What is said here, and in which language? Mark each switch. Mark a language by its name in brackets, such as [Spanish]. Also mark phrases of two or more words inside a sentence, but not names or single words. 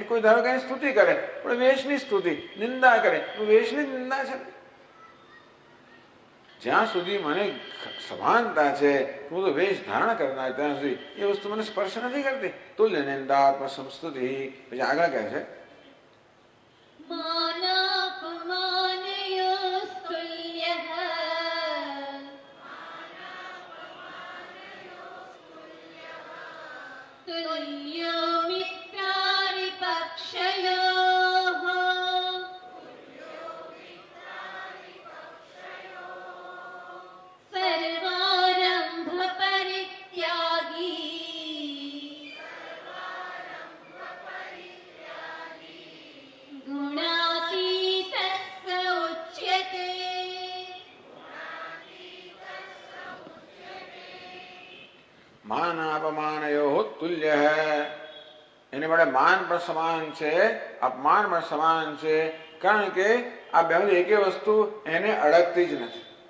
[Gujarati] કોઈ ધારો કે સ્તુતિ કરે પણ વેશની સ્તુતિ, નિંદા કરે વેશની જ નિંદા છે. જ્યાં સુધી મને સભાનતા છે, હું તો વેશ ધારણ કરનાર, ત્યાં સુધી એ વસ્તુ મને સ્પર્શ નથી કરતી. [Sanskrit] તુલ્ય નિંદા આત્મ સંસ્તુતિ. [Gujarati] પછી આગળ કહે છે [Sanskrit] तुल्यो मित्रारिपक्षयोः सर्वारम्भ परित्यागी गुणातीतः उच्यते. માન અપમાનયો તુલ્ય હૈ. [Gujarati] એને માટે માન પણ સમાન છે, અપમાન પણ સમાન છે. કારણ કે આ બે એક વસ્તુ એને અડકતી જ નથી.